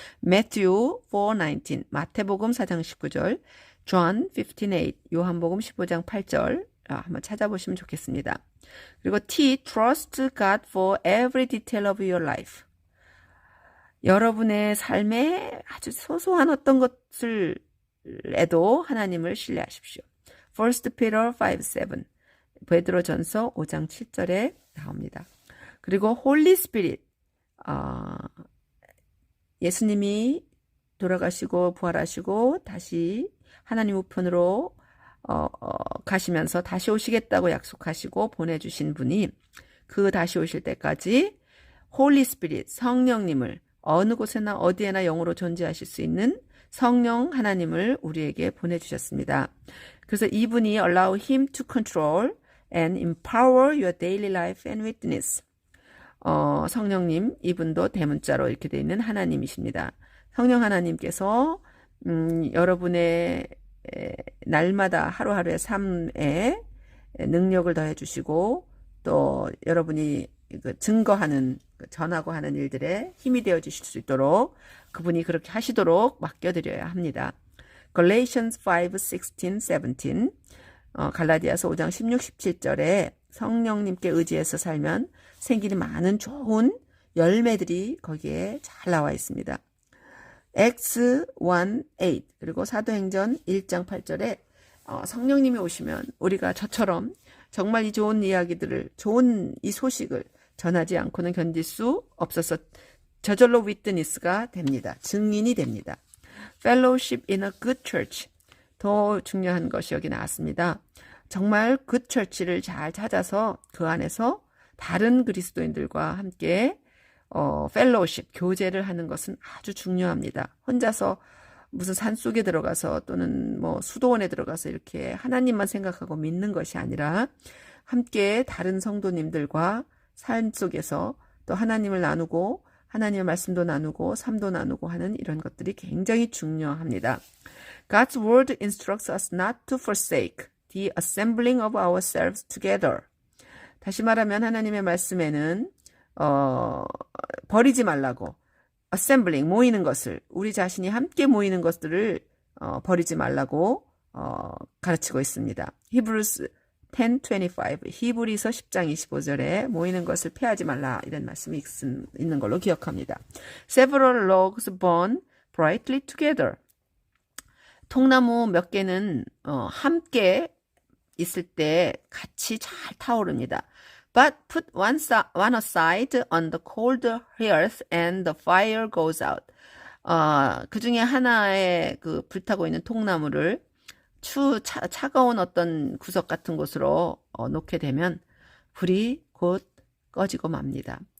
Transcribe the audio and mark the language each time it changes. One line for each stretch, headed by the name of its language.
Korean: Matthew 4:19 마태복음 4장 19절, John 15:8 요한복음 15장 8절 한번 찾아보시면 좋겠습니다. 그리고 T.
English: Trust God for every detail of your life.
Korean: 여러분의 삶에 아주 소소한 어떤 것을 에도 하나님을 신뢰하십시오. 1 Peter 5:7 베드로전서 5장 7절에 나옵니다. 그리고 Holy Spirit 예수님이 돌아가시고 부활하시고 다시 하나님 우편으로 가시면서 다시 오시겠다고 약속하시고 보내주신 분이 그 다시 오실 때까지 Holy Spirit 성령님을 어느 곳에나 어디에나 영으로 존재하실 수 있는 성령 하나님을 우리에게 보내주셨습니다. 그래서 이분이
English: allow him to control and empower your daily life and witness.
Korean: 성령님, 이분도 대문자로 이렇게 되어 있는 하나님이십니다. 성령 하나님께서 여러분의 날마다 하루하루의 삶에 능력을 더해 주시고 또 여러분이 증거하는, 전하고 하는 일들에 힘이 되어 주실 수 있도록 그분이 그렇게 하시도록 맡겨드려야 합니다. Galatians 5:16, 17 갈라디아서 5장 16, 17절에 성령님께 의지해서 살면 생기는 많은 좋은 열매들이 거기에 잘 나와 있습니다. Acts 1:8 그리고 사도행전 1장 8절에 성령님이 오시면 우리가 저처럼 정말 이 좋은 이야기들을, 좋은 이 소식을 전하지 않고는 견딜 수 없어서 저절로 위트니스가 됩니다. 증인이 됩니다.
English: Fellowship in a good church.
Korean: 더 중요한 것이 여기 나왔습니다. 정말 good church를 잘 찾아서 그 안에서 다른 그리스도인들과 함께 fellowship, 교제를 하는 것은 아주 중요합니다. 혼자서 무슨 산속에 들어가서 또는 뭐 수도원에 들어가서 이렇게 하나님만 생각하고 믿는 것이 아니라 함께 다른 성도님들과 삶 속에서 또 하나님을 나누고 하나님의 말씀도 나누고 삶도 나누고 하는 이런 것들이 굉장히 중요합니다.
English: God's word instructs us not to forsake the assembling of ourselves together.
Korean: 다시 말하면 하나님의 말씀에는 버리지 말라고, assembling, 모이는 것을, 우리 자신이 함께 모이는 것들을 버리지 말라고 가르치고 있습니다. Hebrews 10:25 히브리서 10장 25절에 모이는 것을 피하지 말라 이런 말씀이 있는 걸로 기억합니다.
English: Several logs burn brightly together.
Korean: 통나무 몇 개는 함께 있을 때 같이 잘 타오릅니다.
English: But put one aside on the cold hearth and the fire goes out.
Korean: 그 중에 하나의 그 불타고 있는 통나무를 차가운 어떤 구석 같은 곳으로 놓게 되면 불이 곧 꺼지고 맙니다.